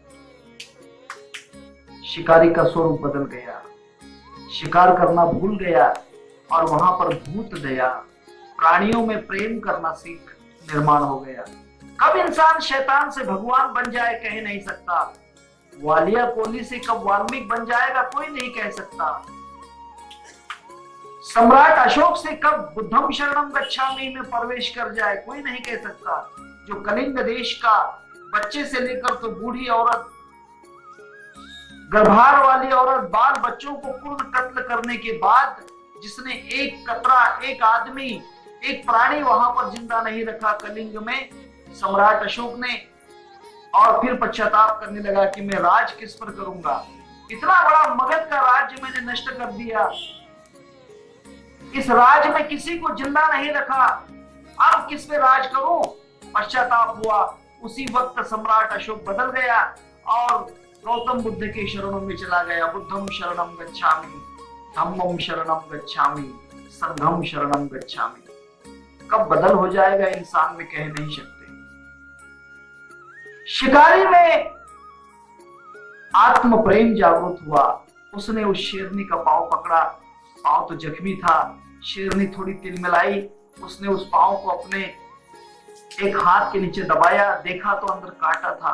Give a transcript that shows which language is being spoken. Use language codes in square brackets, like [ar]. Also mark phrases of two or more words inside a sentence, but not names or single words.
[hi] शिकारी का स्वरूप बदल गया, शिकार करना भूल गया और वहां पर भूत दया, प्राणियों में प्रेम करना सीख निर्माण हो गया। कब इंसान शैतान से भगवान बन जाए कह नहीं सकता। वालिया कोहली से कब वाल्मीकि बन जाएगा कोई नहीं कह सकता। सम्राट अशोक से कब [pi] बुद्धम शरणम गच्छामि [hi] में प्रवेश कर जाए कोई नहीं कह सकता। जो कलिंग देश का बच्चे से लेकर तो बूढ़ी औरत, गर्भार वाली औरत, बाल बच्चों को पूर्ण कत्ल करने के बाद जिसने एक कतरा, एक आदमी, एक प्राणी वहां पर जिंदा नहीं रखा कलिंग में, सम्राट अशोक ने, और फिर पश्चाताप करने लगा कि मैं राज किस पर करूंगा। इतना बड़ा मगध का राज्य मैंने नष्ट कर दिया, इस राज में किसी को जिंदा नहीं रखा, अब किस पे राज करूं। पश्चाताप हुआ। उसी वक्त सम्राट अशोक बदल गया और गौतम बुद्ध के शरणों में चला गया। [pi] बुद्धम शरणम गच्छामि, धम्मम शरणम गच्छामि, संघम शरणम गच्छामि। [hi] कब बदल हो जाएगा इंसान में कह नहीं सकते। शिकारी में आत्म प्रेम जागृत हुआ। उसने उस शेरनी का पांव पकड़ा। पांव तो जख्मी था, शेरनी थोड़ी तिलमिलाई। उसने उस पांव को अपने एक हाथ के नीचे दबाया, देखा तो अंदर कांटा था।